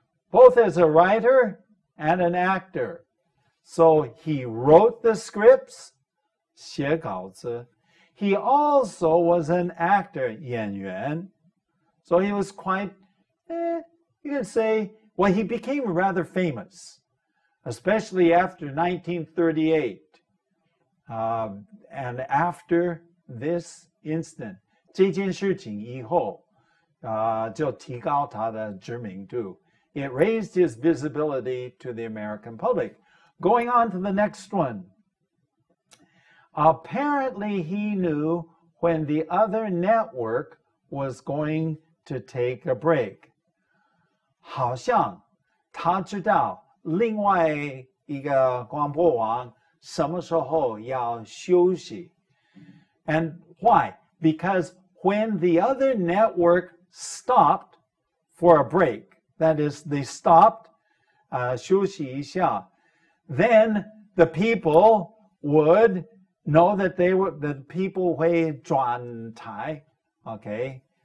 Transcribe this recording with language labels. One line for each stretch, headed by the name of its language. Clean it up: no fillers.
English: Both as a writer and an actor. So he wrote the scripts,
Chinese: 写稿子.
English: He also was an actor, 演员. So he was quite, you could say, well, he became rather famous, especially after 1938. And after this incident,
Chinese: 这件事情以后, 就提高他的知名度.
English: It raised his visibility to the American public. Going on to the next one. Apparently, he knew when the other network was going to take a break.
Chinese: 好像他知道另外一个广播网什么时候要休息.
English: And why? Because when the other network stopped for a break, that is, they stopped,
Chinese: 休息一下,
English: then the people would know that the people
Chinese: 会转台,
English: okay?